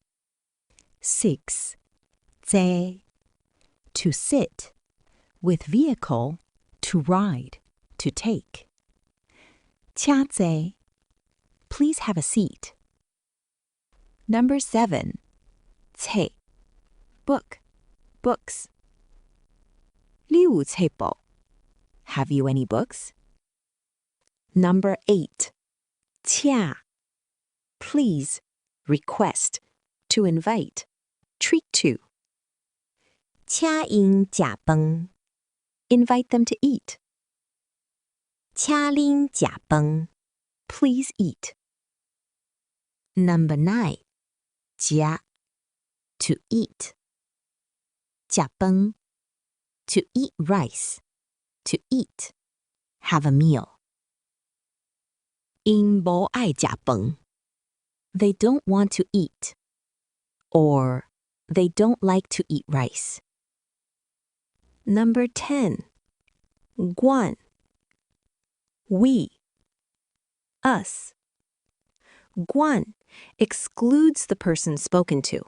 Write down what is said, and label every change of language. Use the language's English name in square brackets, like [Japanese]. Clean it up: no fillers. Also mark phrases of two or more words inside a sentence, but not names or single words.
[English] 6. 坐. To sit. With vehicle, to ride, to take. [Min Nan Chinese] 請坐. [English] Please have a seat. Number 7. 冊. Book, books. [Min Nan Chinese] 你有冊無? [English] Have you any books? Number 8. [Min Nan Chinese] 請. [English] Please, request, to invite, treat to. [Min Nan Chinese] 請因食飯. [English] Invite them to eat. [Min Nan Chinese] 請恁食飯. [English] Please eat. Number 9. 食. To eat. [Min Nan Chinese] 食飯. [English] To eat rice. To eat. Have a meal. [Min Nan Chinese] 因無愛食飯. [English] They don't want to eat. Or, they don't like to eat rice. Number 10. 阮. We. Us. 阮 excludes the person spoken to.